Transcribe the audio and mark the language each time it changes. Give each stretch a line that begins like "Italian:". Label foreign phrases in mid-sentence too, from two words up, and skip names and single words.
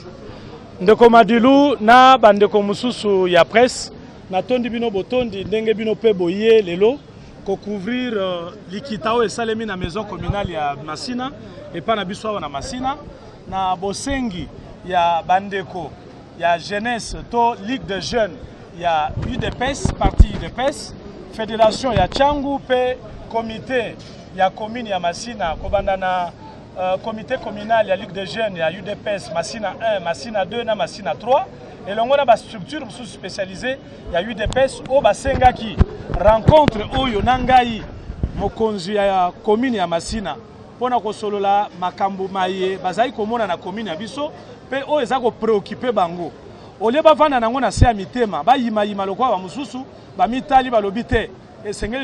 Lingala: ndeko Madilu na bandeko mususu ya presse na tondi bino botondi ndenge bino pe boye lelo ko couvrir likitao esalemi na
French: maison communale
Lingala: ya Masina
French: et pas
Lingala: na biso na Masina na bosengi ya bandeko ya jeunesse to
French: Ligue de jeunes
Lingala: ya UDPS parti UDPS fédération ya Tchangu pe comité ya commune ya Masina kobanda na
French: comité communal
Lingala: ya
French: Ligue de jeunes
Lingala: ya UDPS Masina 1 Masina 2 na Masina 3
French: et l'on a
Lingala: ba
French: structure spécialisée
Lingala: ya UDPS o basengaki rencontre oyo nangai mokonzi ya commune ya Masina pona ko solola makambo maye bazai komona na commune ya biso pe o ezako préoccuper bango ole bavanda nango na se ya mitema ba yima lokwa ba mususu ba mitali balobi te esengeli